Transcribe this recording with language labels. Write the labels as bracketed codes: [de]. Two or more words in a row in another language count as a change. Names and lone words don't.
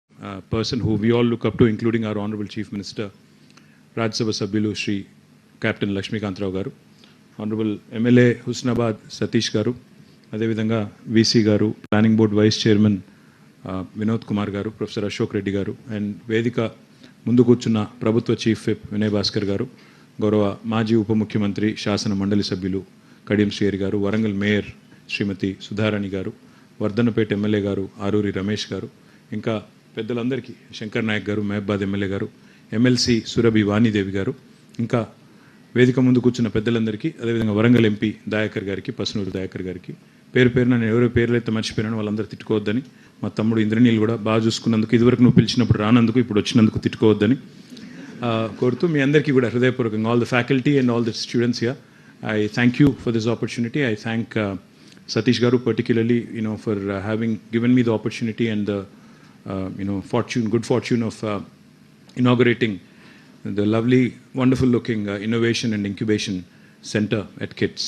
[en] person who we all look up to, including our Honorable Chief Minister, [te] రాజ్య సభ సభ్యులు [en] Shri Captain Lakshmikant Rao Garu, Honorable MLA Husnabad Satish Garu, Adevidanga VC Garu, Planning Board Vice Chairman Vinod Kumar Garu, Professor Ashok Reddy Garu, and [te] వేదిక ముందు కూర్చున్న ప్రభుత్వ [en] Chief Whip Vinay Bhaskar Garu, [te] గౌరవ మాజీ ఉప ముఖ్యమంత్రి శాసన మండలి సభ్యులు కడియం శ్రీహరి Garu, Warangal Mayor Srimati Sudharani Garu, Vardhanapet MLA Garu, Aruri Ramesh Garu, ఇంకా పెద్దలందరికీ శంకర్ నాయక్ గారు, మహబాద్ ఎమ్మెల్యే గారు, ఎమ్మెల్సీ సురభి వాణిదేవి గారు, ఇంకా వేదిక ముందు కూర్చున్న పెద్దలందరికీ, అదేవిధంగా వరంగల్ ఎంపీ దయాకర్ గారికి, పసునూరు దయాకర్ గారికి, పేరు పేరున నేను ఎవరో పేర్లైతే మర్చిపోయినాను వాళ్ళందరూ తిట్టుకోవద్దని, మా తమ్ముడు ఇంద్రనీల్ కూడా బాగా చూసుకున్నందుకు, ఇదివరకు నువ్వు పిలిచినప్పుడు రానందుకు, ఇప్పుడు వచ్చినందుకు తిట్టుకోవద్దని కోరుతూ మీ అందరికీ కూడా హృదయపూర్వకంగా [en] all the faculty and all the students here, I thank you for this opportunity. I thank Satish Garu particularly, for having given me the opportunity and the good fortune of inaugurating the lovely, wonderful-looking innovation and incubation center at KITS.